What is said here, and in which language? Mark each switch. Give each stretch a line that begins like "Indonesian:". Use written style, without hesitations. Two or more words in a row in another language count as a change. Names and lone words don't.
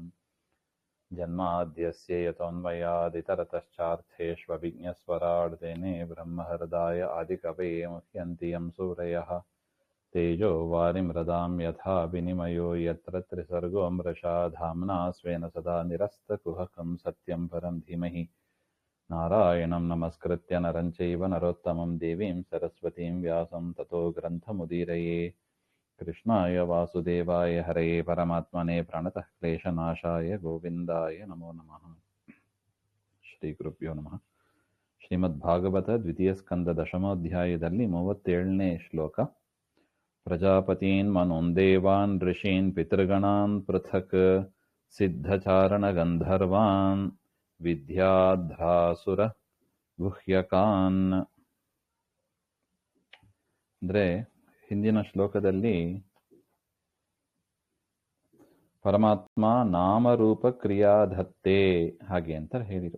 Sanskrit: जन्माद्यस्य यतोन्मयादितरतश्चार्थेष्वभिज्ञस्वराड् तेने ब्रह्महृदाय आदिकवये मुह्यन्ति यं सूरयः तेजो वारिमृदां यथा विनिमयो यत्र त्रिसर्गो मृषा धाम्ना स्वेन सदा निरस्तकुहकं सत्यं परं धीमहि. नारायणं नमस्कृत्य नरं चैव नरोत्तमं देवीं सरस्वतीं व्यासं ततो ग्रन्थमुदीरये. कृष्णाय वासुदेवाय हरये परमात्मने प्रणतः क्लेशनाशाय गोविन्दाय नमो नमः. श्री गुरुभ्यो नमः.
Kannada: ಶ್ರೀಮದ್ಭಾಗವತ ದ್ವಿತೀಯ ಸ್ಕಂದ ದಶಮೋಧ್ಯಾಯದಲ್ಲಿ 37ನೇ ಶ್ಲೋಕ.
Sanskrit: प्रजापतीन् मनोन् देवान् ऋषीन् पितृगणान् पृथक् सिद्धचारण गन्धर्वान् विद्याध्रासुर गुह्यकान्.
Kannada: ಅಂದ್ರೆ ಹಿಂದಿನ ಶ್ಲೋಕದಲ್ಲಿ ಪರಮಾತ್ಮ ನಾಮರೂಪ ಕ್ರಿಯಾಧತ್ತೆ ಹಾಗೆ ಅಂತ ಹೇಳಿರು.